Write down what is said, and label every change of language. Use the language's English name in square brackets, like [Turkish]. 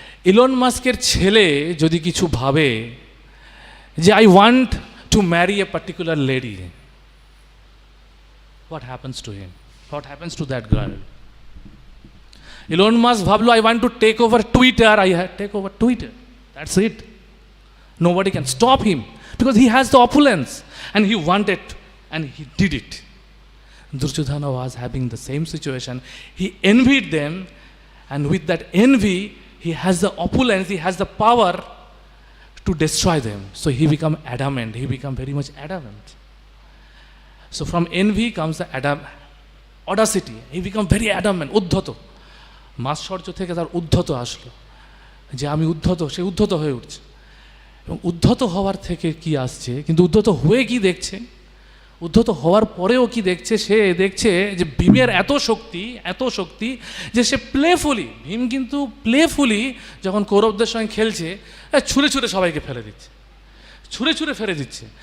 [Bangla] Elon মাস্কের ছেলে যদি কিছু ভাবে যে [English] I want to marry a particular lady, what happens to him? What happens to that girl? Elon Musk [Bangla] ভাবলো [English] I want to take over Twitter, take over Twitter. That's it. Nobody can stop him because he has the opulence and he wanted and he did it. Duryodhana was having the same situation. He envied them, and with that envy he has the opulence, he has the power to destroy them. So he become adamant, he become very much adamant. So from envy comes the audacity. He become very adamant, [Bangla] উদ্ধত। মাৎসর্য থেকে তার উদ্ধত আসলো, যে আমি উদ্ধত, সে উদ্ধত হয়ে উঠছে। এবং উদ্ধত হওয়ার থেকে কি আসছে, কিন্তু উদ্ধত হয়ে কি দেখছে, উদ্ধত হওয়ার পরেও কি দেখছে, সে দেখছে যে ভীমের এত শক্তি যে সে প্লেফুলি, ভীম কিন্তু প্লেফুলি যখন কৌরবদের সঙ্গে খেলছে ছুঁড়ে সবাইকে ফেলে দিচ্ছে, ছুঁড়ে ফেলে দিচ্ছে।